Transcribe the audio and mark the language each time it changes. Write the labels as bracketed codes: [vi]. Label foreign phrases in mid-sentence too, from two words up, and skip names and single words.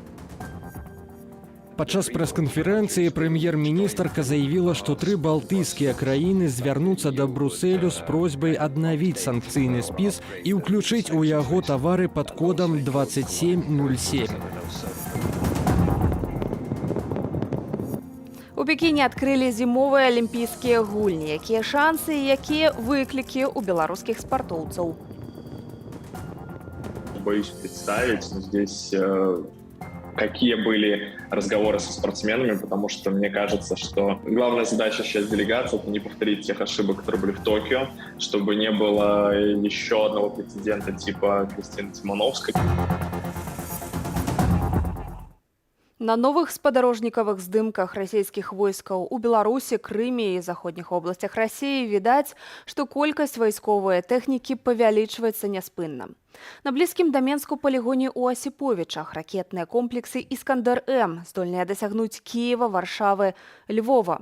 [be] Падчас прэс-канферэнцыі прэм'ер-міністрка заявіла, што 3 балтыйскія краіны звярнуцца да Брусэлю з просьбай аднавіць санкцыйны спіс і ўключыць у яго тавары пад кодам 2707. У Пекіне адкрылі зімовыя алімпійскія гульні. Якія шансы і якія выклікі ў беларускіх спартоўцаў? [ru] Боюсь представить, здесь какие были разговоры со спортсменами, потому что мне кажется, что главная задача сейчас делегации — это не повторить тех ошибок, которые были в Токио, чтобы не было еще одного прецедента типа Кристины Тимановской. [be] На новых спадарожнікавых здымках расійскіх войскаў у Беларусі, Крыме і заходніх обласцях Расіі відаць, што колькасць вайсковай тэхнікі павялічваецца няспынна. На блізкім да Менску палігоне ў Асіповічах ракетныя комплексы «Іскандер-М» здольныя дасягнуць Кіева, Варшавы, Львова.